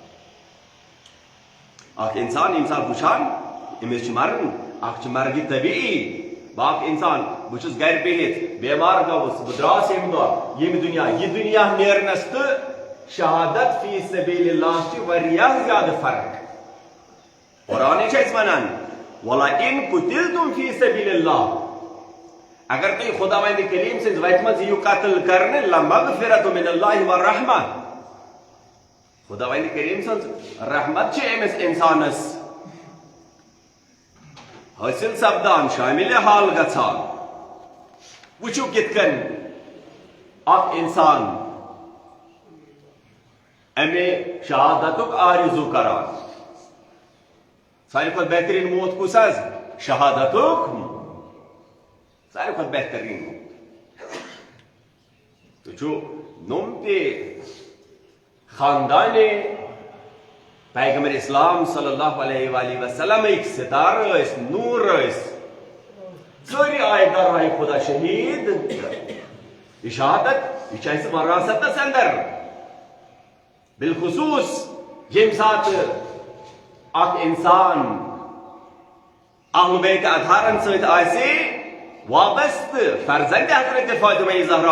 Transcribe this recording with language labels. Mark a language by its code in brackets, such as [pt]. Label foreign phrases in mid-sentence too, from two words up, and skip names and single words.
[ks] اکھ انسان ییٚمہِ ساتہٕ وٕچھان أمِس چھُ مرُن اکھ چھِ مرگہِ طبیعی باقٕے انسان بچس گر بہت بیمار گوس بہ دراس یم دہ یم دنیا یہ دنیا نیرنس تو شہادت فی سبیل اللہ چھ واریاہ زیادہ فرق قرآن چھ اس ونان [ar] وَلَئِن قُتِلْتُمْ فِي سَبِيلِ اللَّهِ [ks] اگر تُہۍ خداوند کریم سٕنٛزِ وتہِ منٛز یِیِو قتل کرنہِ [ar] لَمَغْفِرَةٌ مِنَ اللَّهِ وَالرَّحْمَةٌ [ks] خداوند کریم سٕنٛز رحمت چھِ أمِس اِنسانس حٲصِل سپدان شامل حال گژھان وٕچھِو کِتھ کٔنۍ اکھ اِنسان اَمہِ شہادتُک آرزوٗ کران ساروی کھۄتہٕ بہترین موت کُس حظ شہادتُک ساروی کھۄتہٕ بہترین موت تُہۍ چھِو نوٚم تہِ خاندانِ پیغمبر اسلام [ar] صلی اللہ علیہ وآلہ وسلم [ks] ستارہ ٲسۍ نوٗر ٲسۍ سٲری آیہِ درگاہ خدا شہیٖد یہِ شہادت یہِ چھِ اَسہِ وراثتس اندر بالخصوص ییٚمہِ ساتہٕ اکھ انسان اہل بیت اطہارن سۭتۍ آسہِ وابستہٕ فرزند حضرت فاطمہ زہرا